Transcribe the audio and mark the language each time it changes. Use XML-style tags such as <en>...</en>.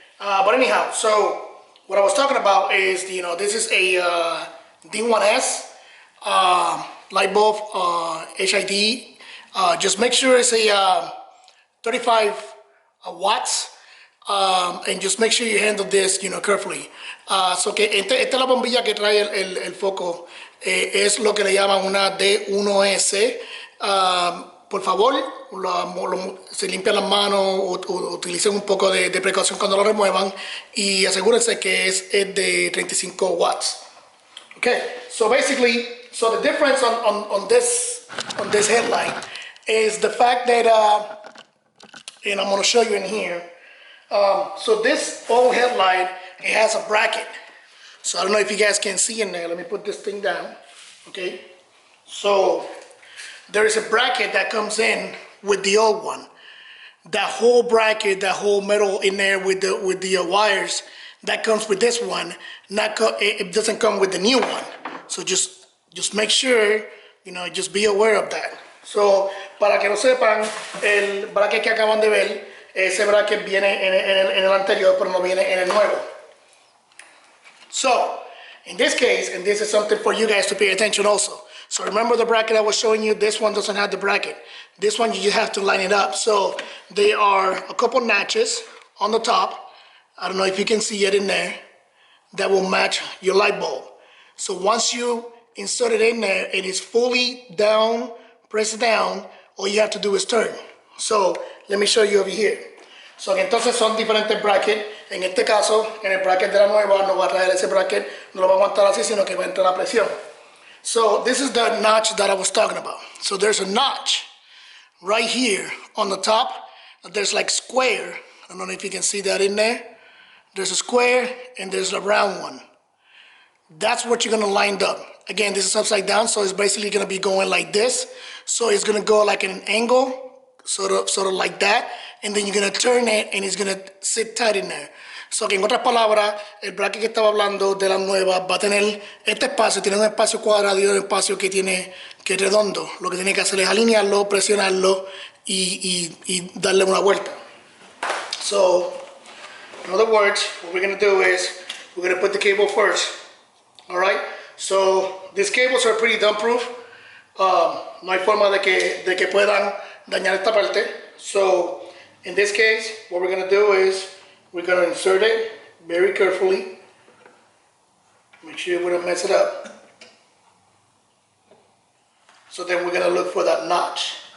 <en>But anyhow, so what I was talking about is, this is a D1S light bulb HID. Just make sure it's a 35 watts. And just make sure you handle this, carefully.</en> <es>So que esta es la bombilla que trae el foco. Es lo que le llaman una D1S. Por favor, se limpian las manos o utilicen un poco de precaución cuando lo remuevan y asegúrense que es de 35 watts.</es> <en>Okay, so basically, the difference on this headlight is the fact that, and I'm going to show you in here. So this old headlight, it has a bracket. So I don't know if you guys can see in there. Let me put this thing down. Okay, so there is a bracket that comes in with the old one. That whole bracket, that whole metal in there with the wires, that comes with this one. It doesn't come with the new one. So just make sure, just be aware of that.</en> <es>So para que lo sepan, el bracket que acaban de ver, ese bracket viene en el anterior, pero no viene en el nuevo.</es> <en>So in this case, and this is something for you guys to pay attention also. So remember the bracket I was showing you, this one doesn't have the bracket. This one you just have to line it up. So there are a couple notches on the top. I don't know if you can see it in there. That will match your light bulb. So once you insert it in there and it's fully down, press it down, all you have to do is turn. So let me show you over here.</en> <es>So que entonces son diferentes brackets. En este caso, en el bracket de la nueva no va a traer ese bracket, no lo va a aguantar así, sino que va a entrar la presión.</es> <en>So this is the notch that I was talking about. So there's a notch right here on the top. There's like square. I don't know if you can see that in there. There's a square and there's a round one. That's what you're gonna line up. Again, this is upside down, so it's basically gonna be going like this. So it's gonna go like in an angle, sort of like that, and then you're gonna turn it and it's gonna sit tight in there.</en> <es>So que en otras palabras, el bracket que estaba hablando de la nueva va a tener este espacio, tiene un espacio cuadrado y un espacio que es redondo. Lo que tiene que hacer es alinearlo, presionarlo y darle una vuelta.</es> <en>So, in other words, what we're gonna do is we're gonna put the cable first. All right. So these cables are pretty dump-proof.</en> <es>No hay forma de que puedan dañar esta parte.</es> <en>So in this case, what we're gonna do is we're gonna insert it very carefully. Make sure we don't mess it up. So then we're gonna look for that notch.</en>